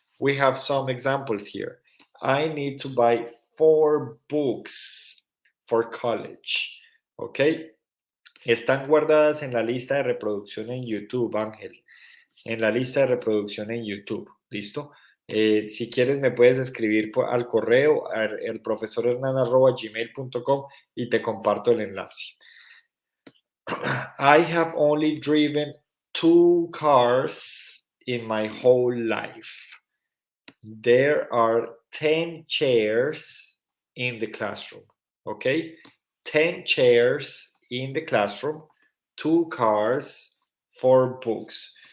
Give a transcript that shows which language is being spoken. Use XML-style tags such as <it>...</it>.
<en>We have some examples here. I need to buy 4 books for college. Okay?</en> <es>Están guardadas en la lista de reproducción en YouTube, Ángel. En la lista de reproducción en YouTube. ¿Listo? Si quieres me puedes escribir al correo el profesorhernan@gmail.com y te comparto el enlace.</es> <en>I have only driven 2 cars in my whole life. There are 10 chairs in the classroom. Okay? 10 chairs in the classroom, 2 cars, 4 books.</en>